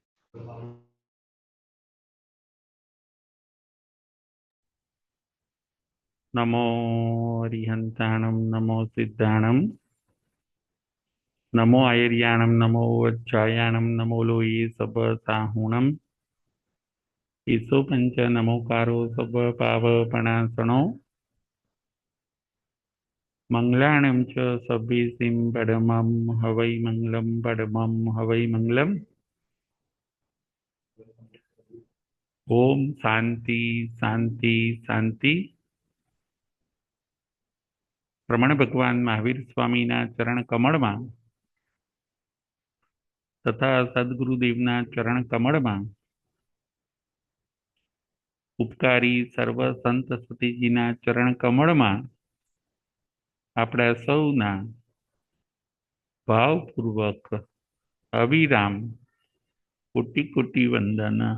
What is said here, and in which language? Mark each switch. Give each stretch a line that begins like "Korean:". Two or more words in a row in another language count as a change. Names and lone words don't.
Prakrit languages: नमो अरिहंताणं नमो सिद्धाणं नमो आयर्याणं नमो वज्रायाणं नमो लोये सबसाहुणं ईशो पंच नमोकारो सब पावपणासनो मंगलाणं च सभ्यसिं पदमं हवै मंगलं पदमं हवै मंगलम्।
Sanskrit: ओम शांति शांति शांति।
Gujarati: રમણ ભગવાન મહાવીર સ્વામીના ચરણ कमळમાં તથા સદગુરુદેવના ચરણ કમળમાં ઉપકારી સર્વ સંત સતીજીના ચરણ કમળમાં આપણા સૌના ભાવપૂર્વક અવિરામ કોટી કોટી વંદન।